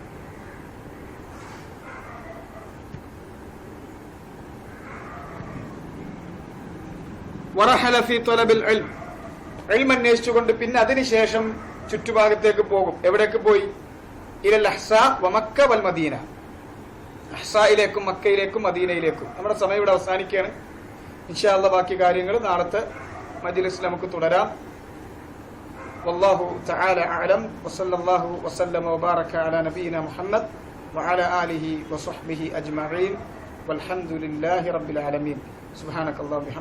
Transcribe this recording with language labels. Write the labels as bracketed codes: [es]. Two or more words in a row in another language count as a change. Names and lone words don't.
[ar] ورحل في طلب العلم, [ml] ഇൽം അന്വേഷിച്ചുകൊണ്ട് പിന്നെ അതിനുശേഷം ചുറ്റുഭാഗത്തേക്ക് പോകും. എവിടേക്ക് പോയി? [ar] إلى الأحساء ومكة والمدينة. [ml] അഹ്സായിലേക്കും മക്കയിലേക്കും മദീനയിലേക്കും. നമ്മുടെ സമയം ഇവിടെ അവസാനിക്കുകയാണ്. [ar] إن شاء الله [ml] ബാക്കി കാര്യങ്ങൾ നാളത്തെ മജ്‌ലിസിൽ നമുക്ക് തുടരാം. [ar] والله تعالى أعلم وصلى الله وسلم وبارك على نبينا محمد وعلى آله وصحبه أجمعين والحمد لله رب العالمين. سبحانك اللهم وبحمدك.